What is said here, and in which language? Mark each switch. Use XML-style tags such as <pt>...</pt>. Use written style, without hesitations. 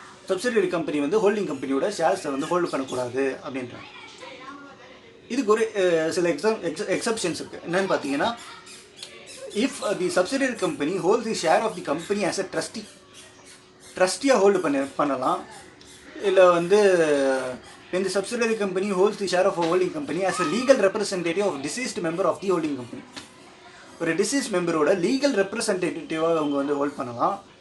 <ta>Subsidiary company வந்து holding கம்பெனியோட ஷேர்ஸை வந்து ஹோல்டு பண்ணக்கூடாது அப்படின்றாங்க. இதுக்கு ஒரு சில எக்ஸப்ஷன்ஸ் இருக்குது.</ta> <en>என்னென்னு பார்த்தீங்கன்னா, if the subsidiary company hold the share of the company as a ட்ரஸ்டியாக hold பண்ணலாம். இல்லை வந்து when the subsidiary company holds the share of a holding company as a legal representative of deceased member of the holding company.</en> <ta>ஒரு disease மெம்பரோட legal ரெப்ரசன்டேட்டிவாக அவங்க வந்து hold பண்ணலாம்.</ta>